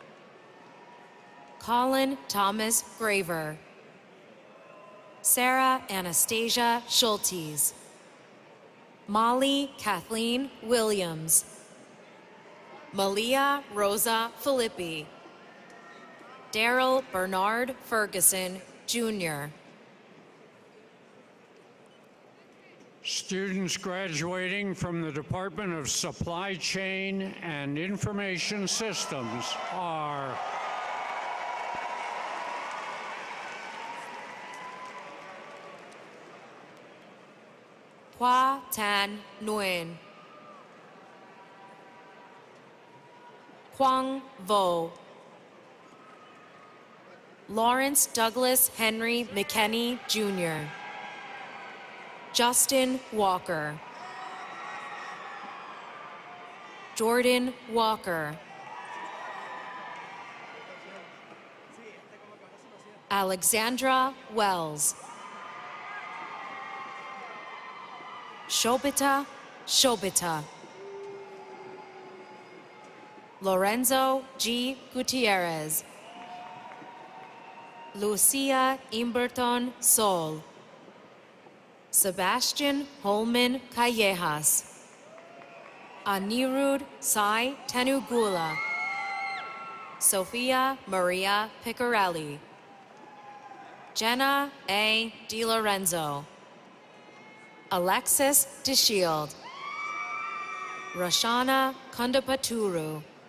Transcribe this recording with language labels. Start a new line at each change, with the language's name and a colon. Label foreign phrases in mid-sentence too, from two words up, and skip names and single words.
English: Colin Thomas Graver, Sarah Anastasia Schultes, Molly Kathleen Williams, Malia Rosa Filippi, Daryl Bernard Ferguson, Jr. Students graduating from the Department of Supply Chain and Information Systems are Hua Tan Nguyen, Quang Vo, Lawrence Douglas Henry McKenney, Jr., Justin Walker, Jordan Walker, Alexandra Wells, Shobita Shobita, Lorenzo G. Gutierrez, Lucia Imberton Sol, Sebastian Holman Callejas, Anirudh Sai Tenugula, Sofia Maria Picarelli, Jenna A. DiLorenzo, Alexis DeShield, Rashana Kundapaturu,